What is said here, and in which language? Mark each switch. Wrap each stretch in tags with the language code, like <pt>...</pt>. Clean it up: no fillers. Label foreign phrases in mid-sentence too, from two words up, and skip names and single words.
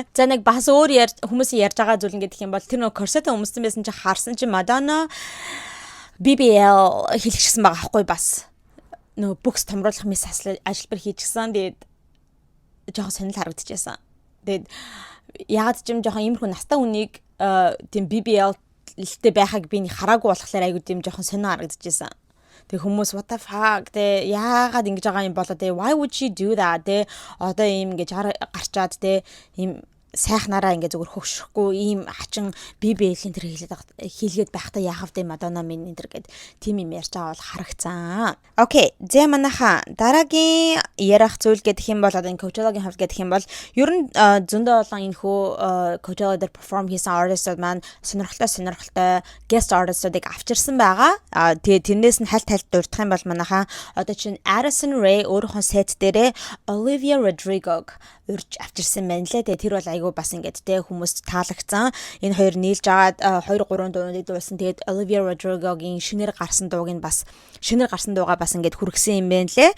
<mn>За нэг бас өөр хүмүүсийн ярьж байгаа зүйл ингээд гэх юм бол тэр нөө корсет өмссөн байсан чи харсан чи Madonna BBL хэлчихсэн байгаа байхгүй бас. Нөө бүкс томруулах мэс ажиллабар хийчихсэн. Тэгээд жоохон сонирхол харагдчихсан. Тэгээд яагаад ч юм жоохон иймэрхүү настай хүнийг тийм BBL-тэй байхаг би хараагүй болохоор айгуу тийм жоохон сонио харагдчихсан. Тэг хүмүүс</mn> <en>what the fuck</en> <mn>тэ яагаад ингэж байгаа юм болоо тэ</mn> <en>why would she do that</en> <mn>тэ одоо ийм ингэж гарчаад тэ ийм сайхнараа ингээ зүгээр хөвшөхгүй ийм хачин BBL-ийн тэр хийлгээд байхдаа яахав тэ Madonna минь энэ төр гэд тийм юм ярьж байгаа бол харагцсан. Окей, зэ манайха дараагийн ярих зүйл гэх юм бол одоо энэ Coachella-гийн хувьд гэх юм бол ер нь зөндөө олон энэ хөө Coachella дээр perform хийсэн artistууд маань сонирхолтой</mn> <en>guest artistуудыг</en> <mn>авчирсан байгаа. Тэгээ тэрнээс нь хальт дурдах юм бол манайха одоо чинь Addison Rae өөрийнхөө set дээрээ Olivia Rodrigo урьж авчирсан байна лээ. Тэгээ тэр бол айгүй бас ингээд те хүмүүст таалагдсан. Энэ хоёр нийлж агаад 2 3 дууны дуулсан. Тэгээд Olivia Rodrigo-гийн шинээр гарсан дуугаа бас ингээд хүргэсэн юм байна лээ.</mn>